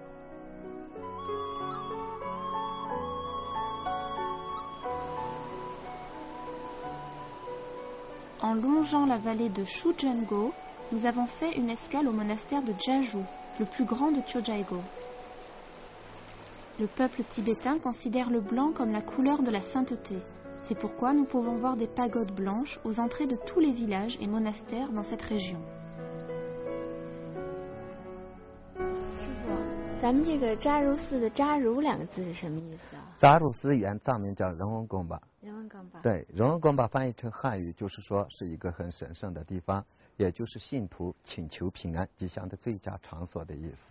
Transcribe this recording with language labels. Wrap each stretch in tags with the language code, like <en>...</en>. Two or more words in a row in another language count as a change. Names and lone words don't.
<fr>En longeant la vallée de Shujèngo, nous avons fait une escale au monastère de Jeju, le plus grand de Tiohtià:go. Le peuple tibétain considère le blanc comme la couleur de la sainteté. C'est pourquoi nous pouvons voir des pagodes blanches aux entrées de tous les villages et monastères dans cette région.</fr> <zh>咱们这个扎如寺的扎如两个字是什么意思啊？扎如寺原藏名叫仁文宫吧。仁文宫吧。对，仁文宫吧翻译成汉语就是说是一个很神圣的地方，也就是信徒请求平安吉祥的最佳场所的意思。</zh>